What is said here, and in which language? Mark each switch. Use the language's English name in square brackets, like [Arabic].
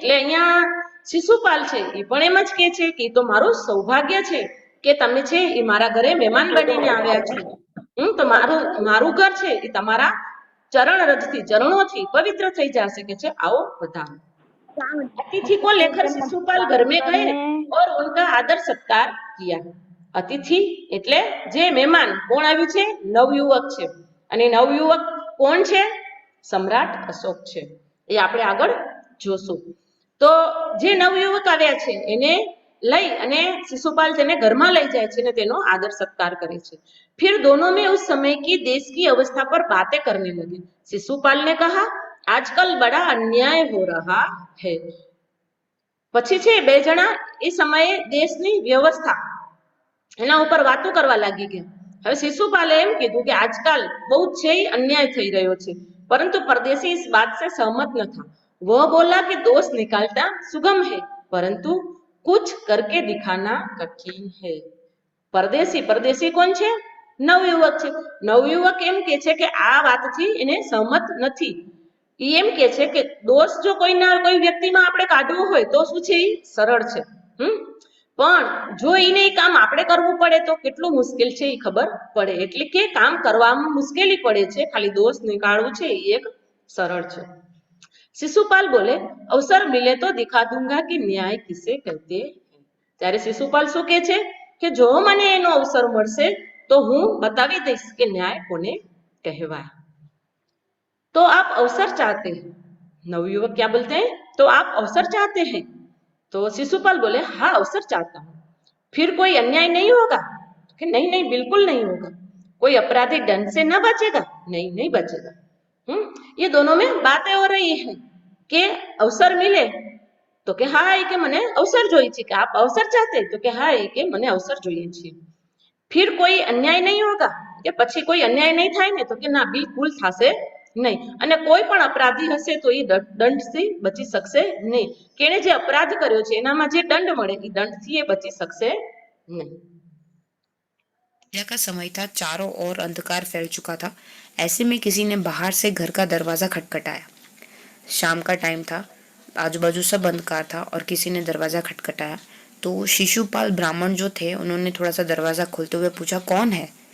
[Gujarati] એટલે અહીંયા શિશુપાલ છે એ પણ એમ જ કહે છે કે એ તો મારું સૌભાગ્ય છે કે તમે છે એ મારા ઘરે મહેમાન બનીને આવ્યા છો। તો મારું ઘર છે એ તમારા ચરણ રજથી ચરણોથી પવિત્ર થઈ જશે કે છે [Hindi] आओ पधारो। अतिथि को लेकर शिशुपाल घर में गए और उनका आदर सत्कार किया। [Gujarati] अतिथि એટલે જે મહેમાન કોણ આવ્યું છે? નવયુવક છે અને નવયુવક કોણ છે? सम्राट अशोक છે, એ આપણે આગળ જોશું। તો જે નવયુવક આવ્યા છે એને લઈ અને शिशुपाल તેને ઘરમાં લઈ જાય છે અને તેનો આદર સત્કાર કરે છે। [Hindi] फिर दोनों में उस समय की देश की अवस्था पर बातें करने लगे। शिशुपाल ने कहा आजकल बड़ा अन्याय हो रहा है। [Gujarati] પછી છે બે જણા એ સમયે દેશની વ્યવસ્થા એના ઉપર વાતો કરવા લાગી ગયા। હવે શિશુપાલે એમ કીધું કે આજકાલ બહુ છે અન્યાય થઈ રહ્યો છે, [Hindi] परंतु परदेसी इस बात से सहमत न था। वह बोला कि दोष निकालना सुगम है परंतु कुछ करके दिखाना कठिन है। परदेसी परदेसी कौन [Gujarati] છે? નવયુવક છે। નવયુવક એમ કે છે કે આ વાતથી એને સહમત નથી। એ એમ કે છે કે દોષ જો કોઈના કોઈ વ્યક્તિમાં આપણે કાઢવો હોય તો શું છે એ સરળ છે, પણ જો એને કામ આપણે કરવું પડે તો કેટલું મુશ્કેલ છે એ ખબર પડે। એટલે કે કામ કરવામાં મુશ્કેલી પડે છે, ખાલી દોષ નીકાળવું છે એ એક સરળ છે। [Hindi] शिशुपाल बोले, अवसर मिले तो दिखा दूंगा कि न्याय किसे कहते हैं। [Gujarati] ત્યારે શિશુપાલ શું કહે છે કે જો મને એનો અવસર મળશે તો હું બતાવી દઈશ કે ન્યાય કોને કહેવાય। [Hindi] तो आप अवसर चाहते हैं, नवयुवक क्या बोलते हैं, तो आप अवसर चाहते हैं। तो शिशुपाल बोले, हाँ अवसर चाहता हूँ। फिर कोई अन्याय नहीं होगा कि नहीं नहीं बिल्कुल नहीं होगा। कोई अपराधी दंड से न बचेगा, नहीं नहीं बचेगा। ये दोनों में बातें हो रही है कि अवसर मिले तो [Gujarati] કે હા એ કે મને અવસર જોઈએ છે, કે આપ અવસર ચાહતે તો કે હા એ કે મને અવસર જોઈએ છે। [Hindi] फिर कोई अन्याय नहीं होगा [Gujarati] કે પછી કોઈ [Hindi] अन्याय नहीं [Gujarati] થાય ને તો કે ના બિલકુલ થશે નહીં, અને કોઈ પણ અપરાધી હશે તો એ દંડથી બચી શકશે નહીં। કેણે જે અપરાધ કર્યો છે એનામાં જે દંડ મળે એ દંડથી એ બચી શકશે નહીં। [Hindi] संध्या का समय था, चारों ओर अंधकार फैल चुका था। ऐसे में किसी ने बाहर से घर का दरवाजा खटखटाया। शाम का टाइम था, आजू बाजू सब अंधकार था और किसी ने दरवाजा खटखटाया। तो शिशुपाल ब्राह्मण जो थे उन्होंने थोड़ा सा दरवाजा खोलते हुए पूछा, कौन है?